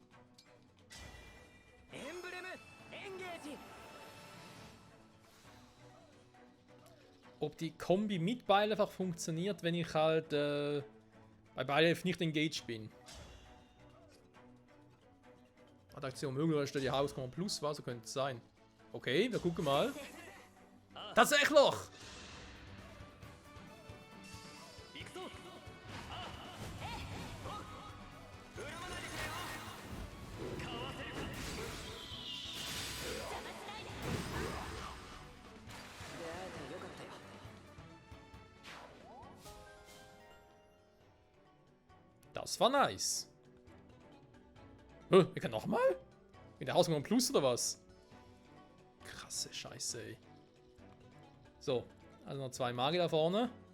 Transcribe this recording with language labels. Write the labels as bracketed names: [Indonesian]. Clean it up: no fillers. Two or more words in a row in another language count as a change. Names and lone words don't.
[German] Ob die Kombi mit Beil einfach funktioniert, wenn ich halt bei Beilef nicht engaged bin. Attraktion möglich, dass die Hauskombo plus war, so könnte es sein. Okay, wir gucken mal. Tatsächlich! [Japanese] 行くぞ出会えてよかったよ [German] Das war nice. Wir können nochmal? Mit der Hausnummer Plus oder was? Krasse Scheiße, ey. So, also noch 2 Magier da vorne.